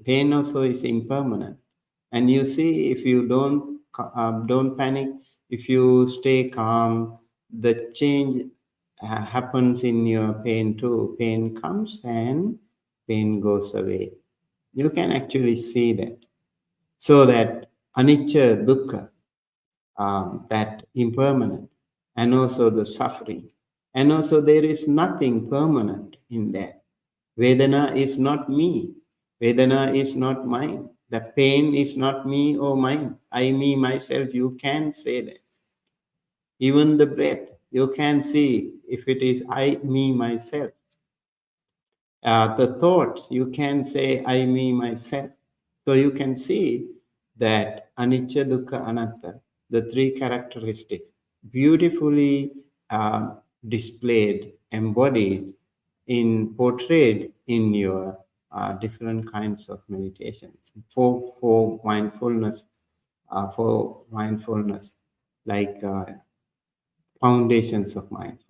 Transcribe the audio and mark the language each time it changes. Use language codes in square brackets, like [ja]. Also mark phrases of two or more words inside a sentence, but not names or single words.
[en] Pain also is impermanent. And you see, if you don't panic, if you stay calm, the change happens in your pain too. Pain comes and pain goes away. You can actually see that. So that [pi] anicca, dukkha, [en] that impermanent, and also the suffering. And also there is nothing permanent in that. Vedana is not me. Vedana is not mine. The pain is not me or mine. I, me, myself, you can say that. Even the breath, you can see if it is I, me, myself. The thought, you can say I, me, myself. So you can see that [pi] anicca, dukkha, anatta, [en] the three characteristics, beautifully displayed, embodied, portrayed in your different kinds of meditations for mindfulness, like foundations of mindfulness.